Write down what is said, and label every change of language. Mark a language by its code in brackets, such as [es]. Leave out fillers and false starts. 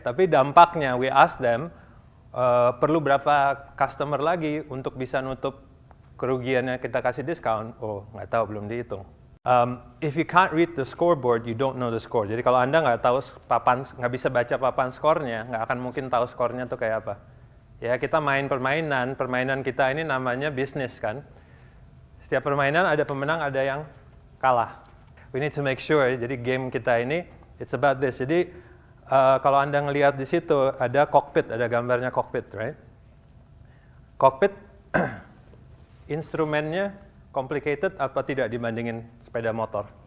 [id] Tapi dampaknya, [en] we ask them, [id] perlu berapa customer lagi untuk bisa nutup kerugiannya kita kasih diskon? Oh, nggak tahu, belum dihitung. [en] If you can't read the scoreboard, you don't know the score. [id] Jadi kalau Anda nggak tahu nggak bisa baca papan skornya, nggak akan mungkin tahu skornya tuh kayak apa. Ya, kita main permainan kita ini namanya bisnis kan. Setiap permainan ada pemenang, ada yang kalah. [en] We need to make sure, [id] jadi game kita ini, [en] it's about this. [id] Jadi, kalau Anda ngelihat di situ, ada cockpit, ada gambarnya cockpit, right? Cockpit, instrumennya complicated apa tidak dibandingin sepeda motor?